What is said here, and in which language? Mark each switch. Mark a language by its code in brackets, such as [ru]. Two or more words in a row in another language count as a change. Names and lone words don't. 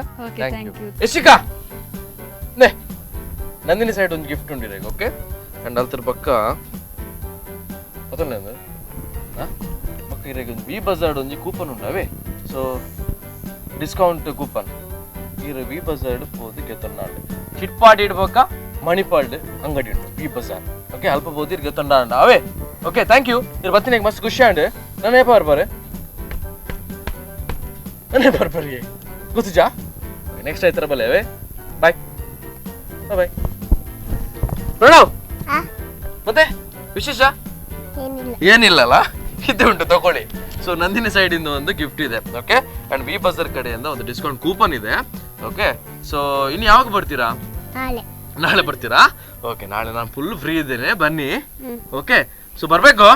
[en] thank you. [tcy] ಯಶಿಕಾ, ನಂದಿನಿ ಸೈಡ್ ಒಂದು ಗಿಫ್ಟ್ ಉಂಡಿದೆ. [en] okay, and [tcy] ಅಲ್ತರ ಪಕ್ಕ ಅದೊಂದು ಪಕ್ಕ ಇರಾಗ ಒಂದು ವಿ ಬಜಾರ್ಡ್ ಒಂದು ಕೂಪನ್ ಉಂಡವೆ. [en] so discount coupon [tcy] ಇರು ವಿ ಬಜಾರ್ಡ್ ಪೋದು ಗೆತ್ತೊಂಡಾಂಡು ಚಿಟ್ಪಾಡಿ ಇಡ್ಬೇಕಾ ಮಣಿಪಾಲ್ಡ್ ಅಂಗಡಿ ಉಂಟು ವಿ ಬಜಾರ್. ಓಕೆ, ಅಲ್ಪ ಪೋದು ಇರ್ ಗೆತ್ತೊಂಡಾಂಡ ಅವೇ. [en] okay, thank you. [tcy] ಇರ್ ಬತ್ತಿನ ಮಸ್ತ್ ಖುಷಿ ಆಂಡ್ ನಾನೇ ಬರ್ಬಾರೆ ಗೊತ್ತುಜಾ? ನೆಕ್ಸ್ಟ್ ಆಯ್ತರ ಬಲೆ ಅವೇ. [en] bye bye. [tcy] ಪ್ರಣವ್, [kn] ಮತ್ತೆ ವಿಶೇಷ ಏನಿಲ್ಲಲ್ಲ? ಇದು ಉಂಟು, ತಗೊಳ್ಳಿ. ಸೊ ನಂದಿನಿ ಸೈಡ್ ಇಂದ ಒಂದು ಗಿಫ್ಟ್ ಇದೆ. [en] okay, and [kn] ವಿ ಬಜಾರ್ ಕಡೆಯಿಂದ ಒಂದು [en] discount coupon [kn] ಇದೆ. [en] okay, so [kn] ಇನ್ನು ಯಾವಾಗ ಬರ್ತೀರಾ? ನಾಳೆ ಬರ್ತೀರಾ? ಓಕೆ, ನಾಳೆ ನಾನು [en] full free [kn] ಇದ್ದೇನೆ, ಬನ್ನಿ. [en] okay, so [kn] ಬರ್ಬೇಕು?